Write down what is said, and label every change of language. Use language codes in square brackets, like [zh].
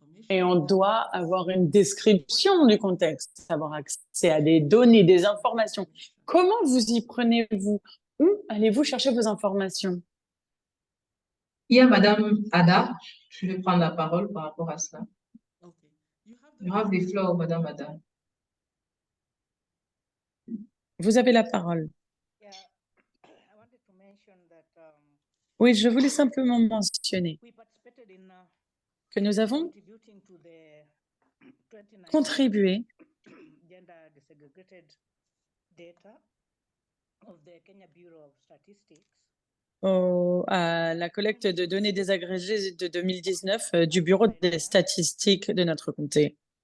[fr] Et on doit avoir une description du contexte, avoir accès à des données, des informations. Comment vous y prenez-vous? Où allez-vous chercher vos informations? Il y a Madame Ada, je vais prendre la parole par rapport à cela. [en] You have the floor, Madame Ada. [fr] Vous avez la parole. [en] Yeah, I wanted to mention that [fr] Oui, je voulais simplement mentionner [en] we participated in [fr] que nous avons [en] contributing to the 2019 [fr] contribué [en] gender desegregated data of the Kenya Bureau of Statistics. [fr] à la collecte de données désagrégées de 2019 du Bureau des statistiques de notre comté.